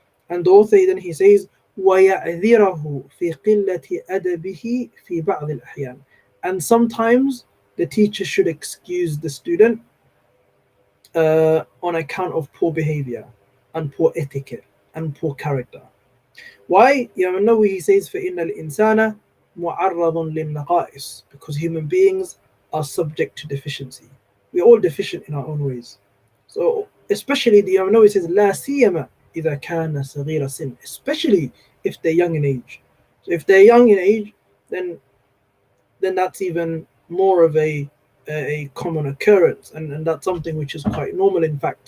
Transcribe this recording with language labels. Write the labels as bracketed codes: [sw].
[en] And the author then he says, [ar] وَيَعْذِرَهُ فِي قِلَّةِ أَدَبِهِ فِي بَعْضِ الْأَحْيَانِ. [en] And sometimes the teacher should excuse the student on account of poor behavior and poor etiquette and poor character. Why? He says, [ar] فَإِنَّ الْإِنسَانَ مُعَرَّضٌ لِلنَّقَائِصِ. [en] Because human beings are subject to deficiency. We're all deficient in our own ways. So especially the he says, [ar] لَا سِيَّمَا إِذَا كَانَ صَغِيرَ سِنٍ. [en] Especially if they're young in age. So if they're young in age, then that's even more of a common occurrence, and that's something which is quite normal, in fact.